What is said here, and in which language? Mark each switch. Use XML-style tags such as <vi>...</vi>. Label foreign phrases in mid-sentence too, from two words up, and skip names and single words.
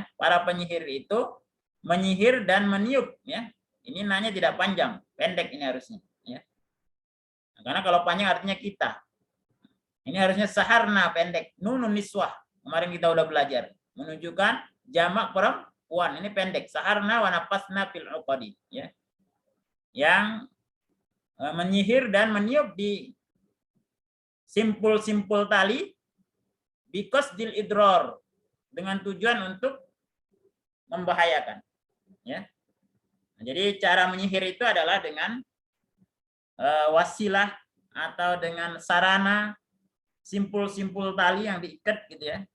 <id>Para penyihir itu menyihir dan meniup, ya. Ini nanya tidak panjang, pendek ini harusnya, ya. Karena kalau panjang artinya kita. Ini harusnya saharna, pendek.</id> <ar>نون النسوة.</ar> <id>Kemarin kita udah belajar. Menunjukkan jamak perempuan. Ini pendek.</id> <ar>سحرن ونفثن في العقد, ya.</ar> <id>Yang menyihir dan meniup di simpul-simpul tali</id> <ar>بقصد الإضرار,</ar> <id>dengan tujuan untuk membahayakan, ya. Nah, jadi cara menyihir itu adalah dengan wasilah atau dengan sarana simpul-simpul tali yang diikat, gitu, ya.</id>